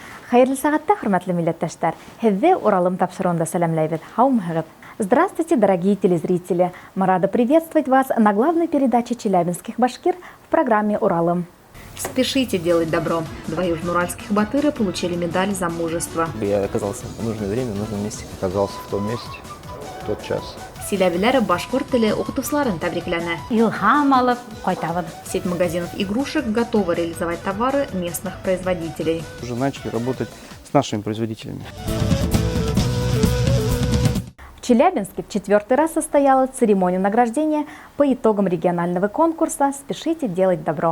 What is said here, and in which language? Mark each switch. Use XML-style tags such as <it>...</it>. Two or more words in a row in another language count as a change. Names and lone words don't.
<ba>Хайырлы сағатта, хөрмәтле милләттәштәр, һеҙҙе Уралым тапшырыуында сәләмләйбеҙ. Һаумыһығыҙ.</ba> <ru>Здравствуйте, дорогие телезрители! Мы рады приветствовать вас на главной передаче челябинских башкир в программе «Уралым». Спешите делать добро. Два южноуральских батыра получили медаль за мужество. Я оказался в нужное время, в нужном месте. Оказался в том месте, в тот час.</ru> <ba>Силәбиләр башкорт теле укытыусыларын тәбрикләне. Илһам алып кайтабыз.</ba> <ru>Сеть магазинов игрушек готова реализовать товары местных производителей. Уже начали работать с нашими производителями. В Челябинске в 4-й раз состоялась церемония награждения по итогам регионального конкурса «Спешите делать добро».</ru>